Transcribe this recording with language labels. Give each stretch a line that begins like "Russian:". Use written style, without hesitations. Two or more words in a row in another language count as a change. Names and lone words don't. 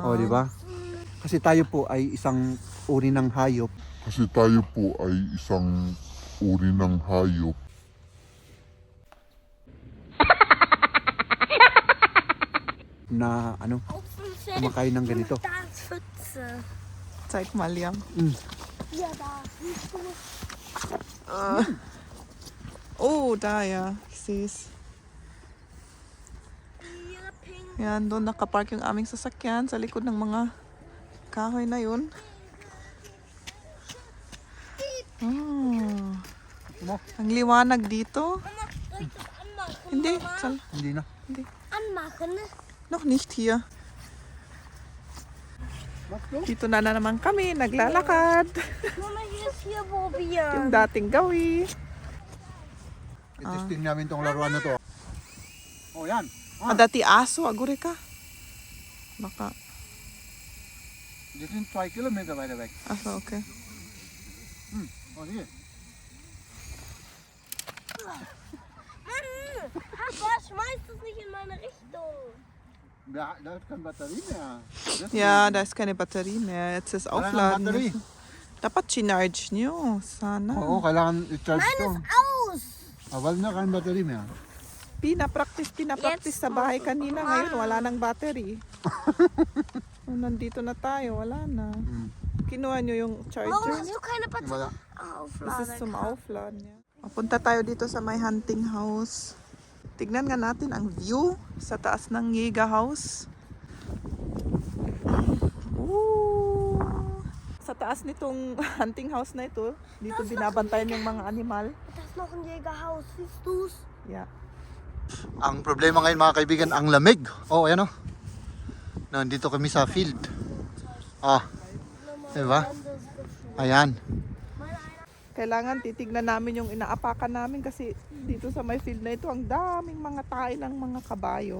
Filipino: O, di ba? Kasi tayo po ay isang uri ng hayop na ano, kumakain ng ganito.
German: da ist Pfütze. Zeig mal, Liam. Ja, da. Siehst du? Oh, da ja. Ich seh's. Hier, pink.
Filipino: Yan, doon nakapark yung aming sasakyan sa likod ng mga kahoy na yun. Ang liwanag dito.
German: Mama, soll ich das anmachen?
Filipino: Hindi, Mama? Hindi na.
German: Anmachen? noch nicht hier.
Filipino: Dito na naman kami, naglalakad. Mama,
German: hier ist hier, wo wir.
Filipino: Yung dating gawi. Itesting namin tong laruan na to. O, yan. Dati aso, agure ka. Baka,
English: This is 2 kilometer by the way.
Filipino: aso, okay. O, sige.
German: Mann, Papa, schmeiß das nicht in meine Richtung. Da ist kein Batterie mehr. Ja, da ist keine Batterie mehr. Jetzt ist
Filipino: Wala nang
German: aufladen.
Filipino: battery. Dapat chinarge nyo. Sana. Oo, kailangan i-charge to.
German: Aus!
Filipino: Wala na kang battery mehr. Pinapractice sa bahay kanina. Ngayon, wala nang battery. So, nandito na tayo. Wala na. Kinuha nyo yung
German: Warum
Filipino: charger
German: hast
Filipino: niyo?
German: du keine
Filipino: Wala.
German: Batterie? Das ist zum Aufladen. Ja.
Filipino: Punta tayo dito sa may
English: hunting house.
Filipino: Tignan nga natin ang view sa taas ng Jäger House. Ooh. Sa taas nitong
English: hunting house
Filipino: na ito, dito binabantayan yung mga animal.
German: Das ist noch ein Jägerhaus, siehst du's?
English: Yeah.
Filipino: Ang problema ngayon mga kaibigan, ang lamig. Oh, ayan o. Nandito kami sa field. Ah, diba? Ayan. Kailangan titignan namin yung inaapakan namin kasi dito sa may field na ito, ang daming mga tae ng mga kabayo.